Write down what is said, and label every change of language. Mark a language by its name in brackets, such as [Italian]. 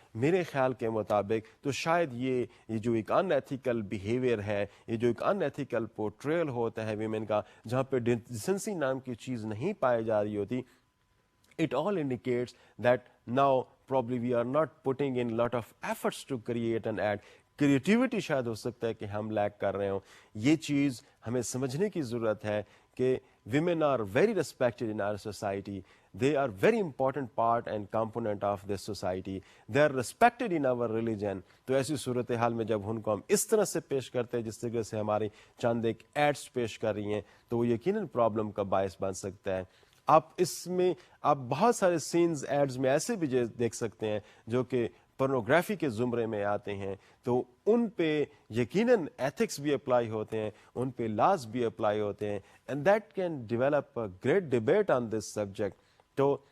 [Urdu] میرے خیال کے مطابق تو شاید یہ جو ایک ان ایتھیکل بیہیویئر ہے, یہ جو ایک ان ایتھیکل پورٹریل ہوتا ہے ویمن کا, جہاں پہ ڈیسنسی نام کی چیز نہیں پائی جا رہی ہوتی, [English] it all indicates that now probably we are not putting in lot of efforts to create an ad. [Urdu] Creativity شاید ہو سکتا ہے کہ ہم لیک کر رہے ہوں. یہ چیز ہمیں سمجھنے کی ضرورت ہے کہ [English] women are very respected in our society. They are very important part and component of this society. They are respected in our religion. [Urdu] تو ایسی صورتحال میں جب ان کو ہم اس طرح سے پیش کرتے ہیں جس طرح سے ہماری چند ایک ایڈس پیش کر رہی ہیں, تو وہ یقیناً پرابلم کا باعث بن سکتا ہے. آپ اس میں آپ بہت سارے سینز ایڈز میں ایسے بھی دیکھ سکتے ہیں جو کہ پورنوگرافی کے زمرے میں آتے ہیں, تو ان پہ یقیناً ایتھکس بھی اپلائی ہوتے ہیں, ان پہ لاز بھی اپلائی ہوتے ہیں, [English] And that can develop a great debate on this subject. [Urdu] تو